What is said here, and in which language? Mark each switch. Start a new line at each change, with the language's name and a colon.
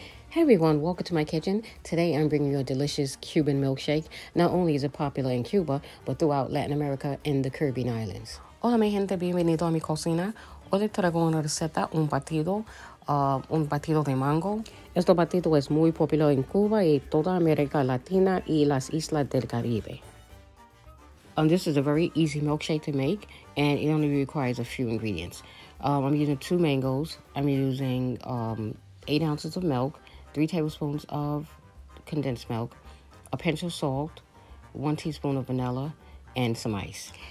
English: Hey everyone, welcome to my kitchen. Today I'm bringing you a delicious Cuban milkshake. Not only is it popular in Cuba, but throughout Latin America and the Caribbean islands.
Spanish: Hola mi gente, bienvenido a mi cocina. Hoy les traigo una receta, un batido de mango. Este batido es muy popular en Cuba y toda América Latina y las islas del Caribe.
English: This is a very easy milkshake to make, and it only requires a few ingredients. I'm using 2 mangoes. I'm using 8 ounces of milk, 3 tablespoons of condensed milk, a pinch of salt, 1 teaspoon of vanilla, and some ice.